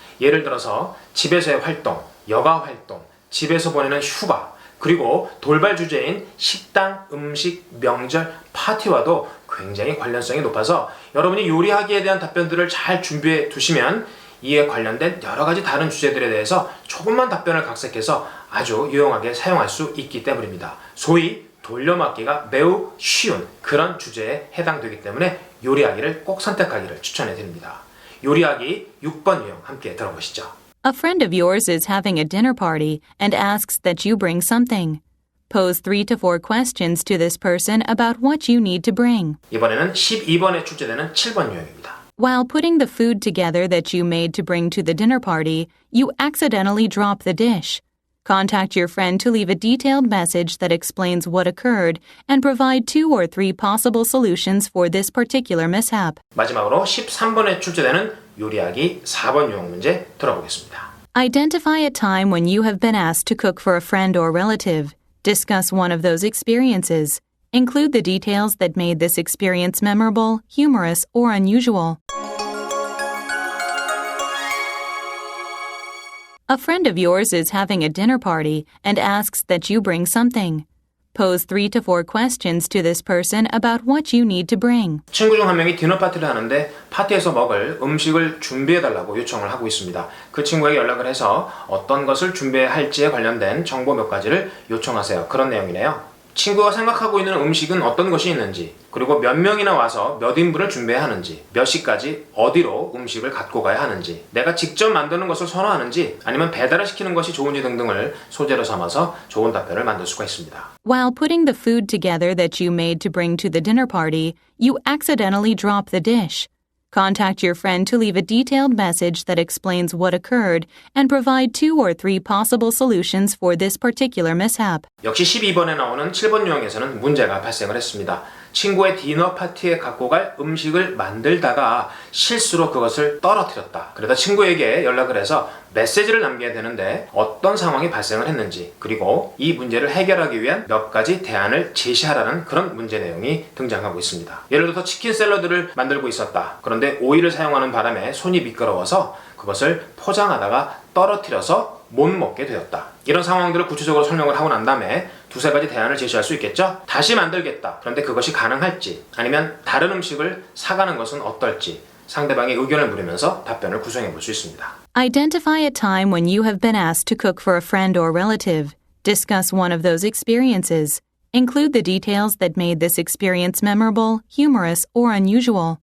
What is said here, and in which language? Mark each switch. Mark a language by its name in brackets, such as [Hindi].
[Korean] 예를 들어서 집에서의 활동, 여가 활동, 집에서 보내는 휴가, 그리고 돌발 주제인 식당, 음식, 명절, 파티와도 굉장히 관련성이 높아서 여러분이 요리하기에 대한 답변들을 잘 준비해 두시면 이에 관련된 여러 가지 다른 주제들에 대해서 조금만 답변을 각색해서 아주 유용하게 사용할 수 있기 때문입니다. 소위 돌려막기가 매우 쉬운 그런 주제에 해당되기 때문에 요리하기를 꼭 선택하기를 추천해 드립니다. 요리하기 6번 유형 함께 들어보시죠. [English] A friend of yours is having a dinner party and asks that you bring something. Pose 3 to 4 questions to this person about what you need to bring. [Korean] 이번에는 12번에 출제되는 7번 유형입니다. [English] While putting the food together that you made to bring to the dinner party, you accidentally drop the dish. Contact your friend to leave a detailed message that explains what occurred and provide 2 or 3 possible solutions for this particular mishap. [Korean] 마지막으로 13번에 출제되는 요리하기 4번 유형 문제 들어보겠습니다. [English] Identify a time when you have been asked to cook for a friend or relative. Discuss one of those experiences. Include the details that made this experience memorable, humorous, or unusual. A friend of yours is having a dinner party and asks that you bring something. Pose 3 to 4 questions to this person about what you need to bring. [Korean] 친구 중 한 명이 디너 파티를 하는데 파티에서 먹을 음식을 준비해달라고 요청을 하고 있습니다. 그 친구에게 연락을 해서 어떤 것을 준비해야 할지에 관련된 정보 몇 가지를 요청하세요. 그런 내용이네요. 친구가 생각하고 있는 음식은 어떤 것이 있는지, 그리고 몇 명이나 와서 몇 인분을 준비해야 하는지, 몇 시까지 어디로 음식을 갖고 가야 하는지, 내가 직접 만드는 것을 선호하는지 아니면 배달을 시키는 것이 좋은지 등등을 소재로 삼아서 좋은 답변을 만들 수가 있습니다. [English] While putting the food together that you made to bring to the dinner party, you accidentally drop the dish. Contact your friend to leave a detailed message that explains what occurred and provide 2 or 3 possible solutions for this particular mishap. [Korean] 역시 12번에 나오는 7번 유형에서는 문제가 발생을 했습니다. 친구의 디너 파티에 갖고 갈 음식을 만들다가 실수로 그것을 떨어뜨렸다. 그러다 친구에게 연락을 해서 메시지를 남겨야 되는데 어떤 상황이 발생을 했는지, 그리고 이 문제를 해결하기 위한 몇 가지 대안을 제시하라는 그런 문제 내용이 등장하고 있습니다. 예를 들어서 치킨 샐러드를 만들고 있었다. 그런데 오일을 사용하는 바람에 손이 미끄러워서 그것을 포장하다가 떨어뜨려서 못 먹게 되었다. 이런 상황들을 구체적으로 설명을 하고 난 다음에 2-3가지 대안을 제시할 수 있겠죠? 다시 만들겠다. 그런데 그것이 가능할지, 아니면 다른 음식을 사가는 것은 어떨지 상대방의 의견을 물으면서 답변을 구성해 볼 수 있습니다. [English] Identify a time when you have been asked to cook for a friend or relative. Discuss one of those experiences. Include the details that made this experience memorable, humorous, or unusual.